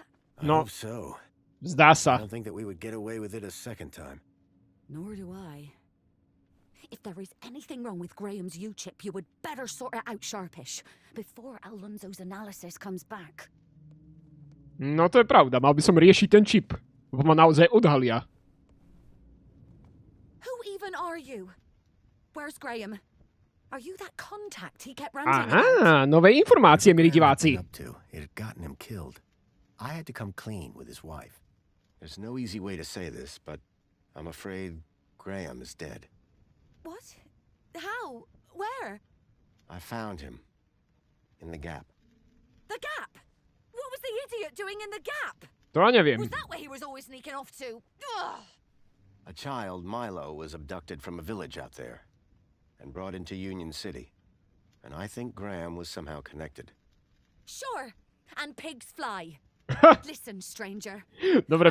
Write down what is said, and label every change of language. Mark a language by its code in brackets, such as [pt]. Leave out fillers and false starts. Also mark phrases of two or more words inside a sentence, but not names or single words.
[en] I No. hope so. [sk] Zdá [en] I [sk] sa. [en] don't think that we would get away with it a second time. Nor do I. If there is anything wrong with Graham's U-chip, you would better sort it out sharpish before Alonso's analysis comes back. [sk] No to je pravda, mal by som riešiť ten čip. Lebo ma naozaj odhalia. [en] Who even are you? Where's Graham? Are you that contact he kept ranting about? [sk] Aha, nové informácie, milí diváci. [en] Up to, it had gotten him killed. I had to come clean with his wife. There's no easy way to say this, but I'm afraid Graham is dead. What? How? Where? I found him. In the gap. The Gap! What was the idiot doing in the Gap? [sk] To ja neviem. [en] Was that where he was always sneaking off to? Ugh! A child, Milo, was abducted from a village out there and brought into Union City. And I think Graham was somehow connected. Sure, and pigs fly. Listen, stranger. [sk] Dobre